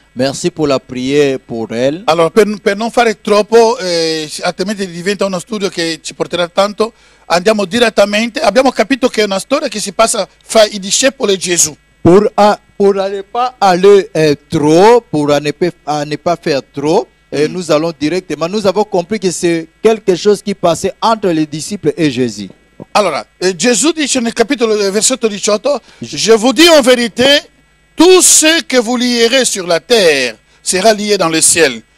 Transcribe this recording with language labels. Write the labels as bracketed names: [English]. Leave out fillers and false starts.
[French] Merci pour la prière pour elle. [Italian] Allora, per non fare troppo, altrimenti diventa uno studio che ci porterà tanto, andiamo direttamente. Abbiamo capito che è una storia che si passa fra i discepoli e Gesù. [French] Pour ne pas aller trop, pour ne pas faire trop, nous allons directement. Nous avons compris que c'est quelque chose qui passait entre les disciples et Jésus. [Italian] Allora, Gesù dice nel capitolo versetto 18, [French] je vous dis en vérité, tout ce que vous lierez sur la terre sera lié dans le ciel.